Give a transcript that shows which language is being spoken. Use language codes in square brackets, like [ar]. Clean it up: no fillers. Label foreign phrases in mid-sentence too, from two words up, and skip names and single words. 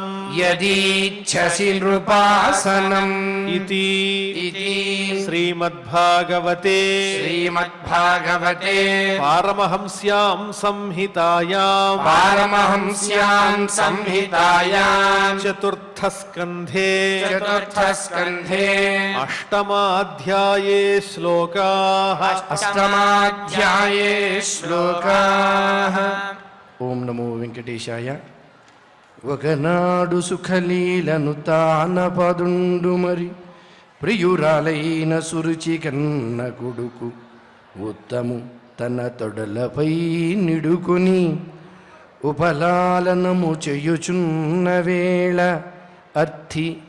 [sa] यदीच्छसि नृपासनम् ఇతి इति శ్రీమద్భాగవతే श्रीमद्भागवते पारमहंस्यां संहितायां पारमहंस्यां संहितायां चतुर्थ स्कन्धे चतुर्थस्कन्धे अष्टमाध्याये श्लोकाः अष्टमाध्याये श्लोकाः ॐ नमो वेङ्कटेशाय. [te] ఒకనాడు సుఖలీలను తానపదుండు మరి ప్రియురాలైన సురుచి కన్న కొడుకు ఉత్తము తన తొడలపై నిడుకుని ఉపలాలనము చేయుచున్న వేళ అర్థి